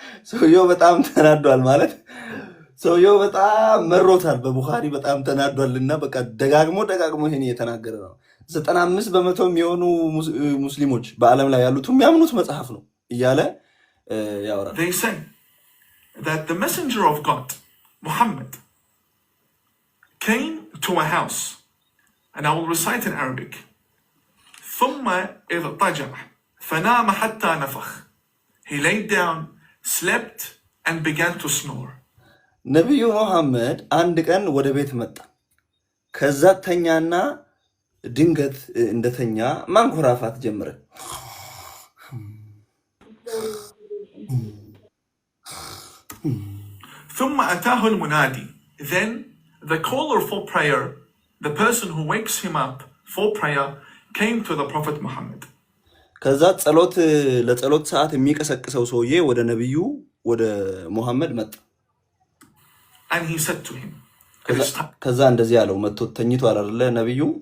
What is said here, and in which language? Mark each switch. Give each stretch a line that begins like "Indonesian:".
Amharic: ሰውየው በጣም ተናዷል ማለት ሰውየው በጣም መሮታል። በቡኻሪ በጣም ተናዷልና በቃ ደጋግሞ ይሄን እየተናገረ ነው። 95% የሚሆኑ ሙስሊሞች በዓለም ላይ ያሉት የሚያምኑት መጽሐፍ ነው እያለ ያወራል።
English: They say that the messenger of God, Muhammad, came to a house, and I will recite in Arabic.
Arabic: ثم اضطجع فنام حتى نفخ.
English: He laid down, slept, and began to snore.
Amharic: ነቢዩ ሙሐመድ አንድ ቀን ወደ ቤት መጣ። ከዛ ተኛና ድንገት እንደተኛ ማንኮራፋት ጀመረ።
Arabic: ثم أتاه المنادي.
English: Then the caller for prayer, the person who wakes him up for prayer, came to the Prophet Muhammad.
Amharic: ከዛ ለጸሎት ሰዓት የሚቀሰቅሰው ሰውዬ ወደ ነቢዩ ወደ ሙሐመድ መጣ።
English: And he said to him,
Amharic: ከዛ እንደዚህ ያለው መጥቶ ተኝቷል አይደለ ነቢዩ